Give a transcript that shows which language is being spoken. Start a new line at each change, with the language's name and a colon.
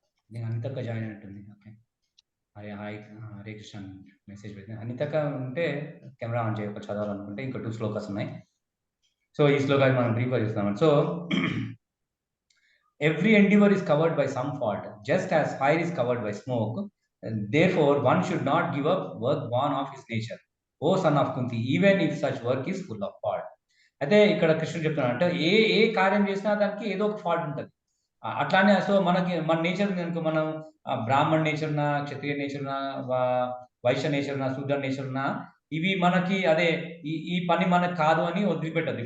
Telugu: నేను అనితక్క జాయిన్ అయినట్టుంది. Okay, Hare hi Hare Krishna message పెట్టింది. అనితక్క ఉంటే కెమెరా ఆన్ చేయక చదవాలనుకుంటే ఇంకా 2 శ్లోకాస్ ఉన్నాయి. సో ఈ శ్లోకాన్ని మనం బ్రీఫ్గా చూస్తున్నాం.
English: So every endeavor is covered by some fault, just as fire is covered by smoke. And therefore, one should not give up work born of his nature. O son of Kunti, even if such work is full of fault.
Telugu: అయితే ఇక్కడ కృష్ణుడు చెప్తున్నాడు అంటే ఏ కార్యం చేసినా దానికి ఏదో ఒక ఫాల్ట్ ఉంటుంది. అట్లానే సో మనకి మన నేచర్ కనుక మనం బ్రాహ్మణ నేచర్ ఉన్నా, క్షత్రియ నేచర్ ఉన్నా, వైశ్య నేచర్ ఉన్నా, శూద్ర నేచర్ ఉన్నా, ఇవి మనకి అదే ఈ పని మనకు కాదు అని వదిలిపెట్టదు.